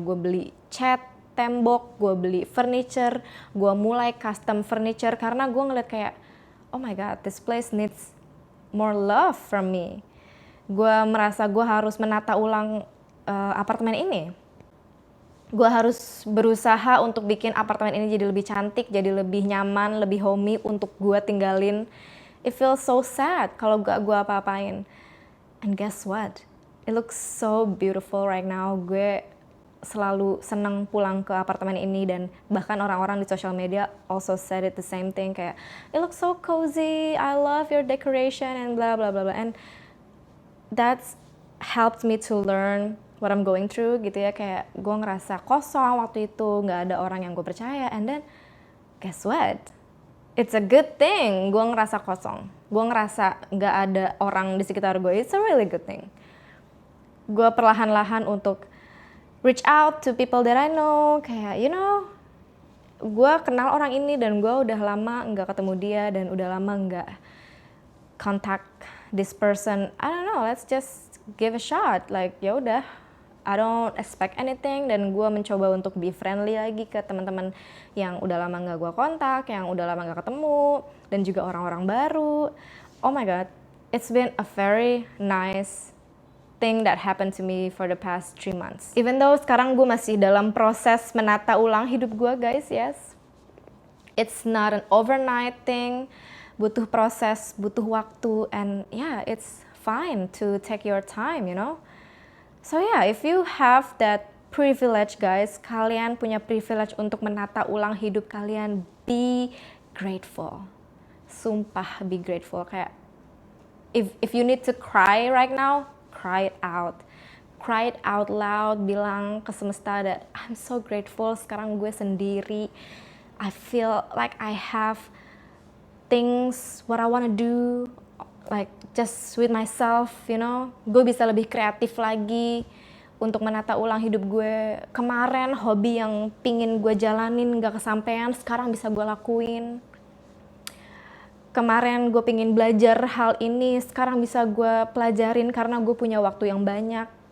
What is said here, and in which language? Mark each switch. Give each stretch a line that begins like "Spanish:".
Indonesian: Gue beli cat tembok, gue beli furniture, gue mulai custom furniture karena gue ngeliat kayak
English: oh my god, this place needs more love from me.
Indonesian: Gue merasa gue harus menata ulang apartemen ini. Gue harus berusaha untuk bikin apartemen ini jadi lebih cantik, jadi lebih nyaman, lebih homey untuk gue tinggalin.
English: It feels so sad
Indonesian: kalau gak gue apa-apain.
English: And guess what? It looks so beautiful right now.
Indonesian: Gue selalu seneng pulang ke apartemen ini dan bahkan orang-orang di
English: social media also said it the same thing, kayak it looks so cozy, I love your decoration and blah blah blah blah. And that's helped me to learn what I'm going through
Indonesian: gitu ya, kayak gue ngerasa kosong waktu itu, nggak ada orang yang gue percaya.
English: And then guess what? It's a good thing
Indonesian: gue ngerasa kosong, gue ngerasa nggak ada orang di sekitar gue.
English: It's a really good thing.
Indonesian: Gue perlahan-lahan untuk
English: reach out to people that I know,
Indonesian: kayak you know, gue kenal orang ini dan gue udah lama nggak ketemu dia dan udah lama nggak contact this person.
English: I don't know, let's just give a shot. Like
Indonesian: ya udah,
English: I don't expect anything.
Indonesian: Dan gue mencoba untuk
English: be friendly
Indonesian: lagi ke teman-teman yang udah lama nggak gue kontak, yang udah lama nggak ketemu, dan juga orang-orang baru.
English: Oh my god, it's been a very nice thing that happened to me for the past 3 months.
Indonesian: Even though sekarang gue masih dalam proses menata ulang hidup gue guys, yes.
English: It's not an overnight thing,
Indonesian: butuh proses, butuh waktu,
English: and yeah, it's fine to take your time, you know. So yeah, if you have that privilege guys,
Indonesian: kalian punya privilege untuk menata ulang hidup kalian,
English: be grateful. Sumpah, be grateful. Kayak if you need to cry right now, cry it out. Cry it out loud, bilang ke semesta that I'm so grateful
Indonesian: sekarang gue sendiri.
English: I feel like I have things what I wanna do, like just with myself, you know.
Indonesian: Gue bisa lebih kreatif lagi untuk menata ulang hidup gue. Kemarin hobi yang pingin gue jalanin gak kesampaian, sekarang bisa gue lakuin. Kemarin gue pingin belajar hal ini, sekarang bisa gue pelajarin karena gue punya waktu yang banyak.